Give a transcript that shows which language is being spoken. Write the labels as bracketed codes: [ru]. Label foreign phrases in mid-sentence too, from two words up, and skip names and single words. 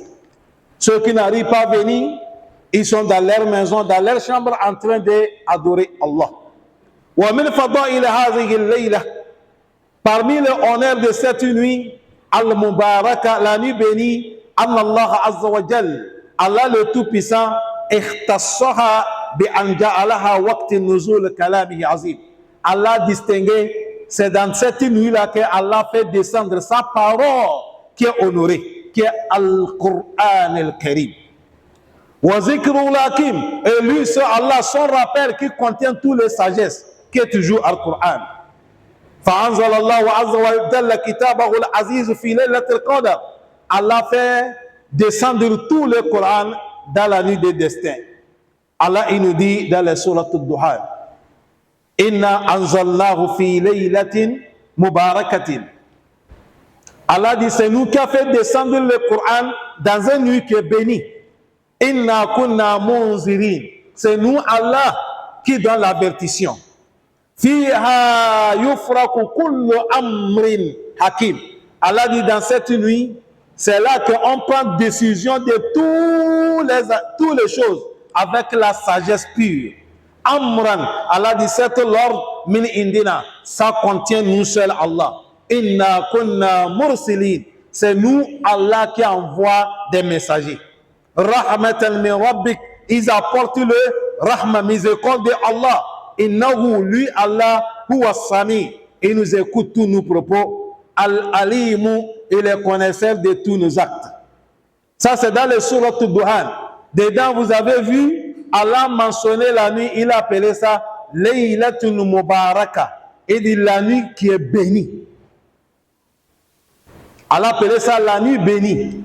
[fr] Ceux qui n'arrivent pas à venir, ils sont dans leur maison, dans leur chambre, en train d'adorer Allah. Parmi les honneurs de cette nuit, Al-Mubaraka, la nuit bénie, [ar] الله عز وجل, [fr] Allah le Tout-Puissant, [ar] اختصها بأن جعلها وقت نزول كلامه عظيم. [fr] Allah distingué, c'est dans cette nuit-là que Allah fait descendre sa parole qui est honorée, qui est [ar] القرآن الكريم. والذكر الحكيم, [fr] et lui, c'est Allah, son rappel qui contient toutes les sagesses, qui est toujours Al-Qur'an. [ar] فأنزل الله عز وجل كتابه العزيز في ليلة القدر. [fr] Allah fait descendre tout le Coran dans la nuit des destins. Allah il nous dit dans la sourate Ad-Duhan, [ar] إنا أنزلناه في ليلة مباركة. [fr] Allah dit, c'est nous qui a fait descendre le Coran dans une nuit qui est bénie. [ar] إنا كنا منذرين. [fr] C'est nous, Allah, qui donne l'avertissement. [ar] فيها يفرق كل أمر حكيم. [fr] Allah dit, dans cette nuit, c'est là qu'on prend décision de toutes les choses avec la sagesse pure. Amran, Allah dit, c'est l'ordre [ar] من عندنا, [fr] ça contient nous seuls Allah. [ar] إنا كنا مرسلين, [fr] c'est nous Allah qui envoie des messagers. [ar] رحمة من ربك, [fr] ils apportent le rahma, miséricorde de Allah. [ar] innahu, lui Allah, هو سميع, [fr] il nous écoute tous nos propos, al-alimu, il est connaisseur de tous nos actes. Ça c'est dans le surat Duhan. Dedans vous avez vu, Allah mentionné la nuit, il a appelé ça [ar] ليلة المباركة. [fr] Il dit la nuit qui est bénie. Allah appelait ça la nuit bénie.